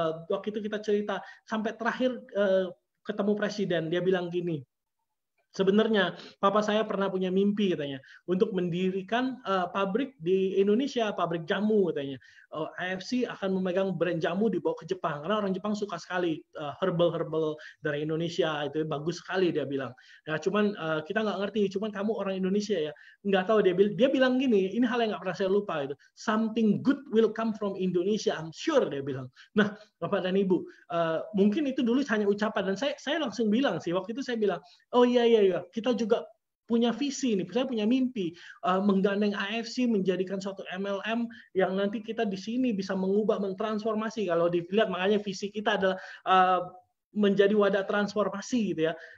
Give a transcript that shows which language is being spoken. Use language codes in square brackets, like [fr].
[id] Waktu itu kita cerita, sampai terakhir ketemu presiden, dia bilang gini, sebenarnya papa saya pernah punya mimpi katanya untuk mendirikan pabrik di Indonesia, pabrik jamu katanya. AFC akan memegang brand jamu dibawa ke Jepang karena orang Jepang suka sekali herbal dari Indonesia, itu bagus sekali dia bilang. Ya cuman kita nggak ngerti, cuman kamu orang Indonesia ya, nggak tahu. Dia bilang gini, ini hal yang nggak pernah saya lupa itu. [en] Something good will come from Indonesia, I'm sure, dia bilang. [id] Nah, Bapak dan Ibu, mungkin itu dulu hanya ucapan, dan saya langsung bilang sih waktu itu, saya bilang, oh iya, kita juga punya visi nih, saya punya mimpi menggandeng AFC menjadikan suatu MLM yang nanti kita di sini bisa mengubah, mentransformasi. Kalau dilihat, makanya visi kita adalah menjadi wadah transformasi gitu ya.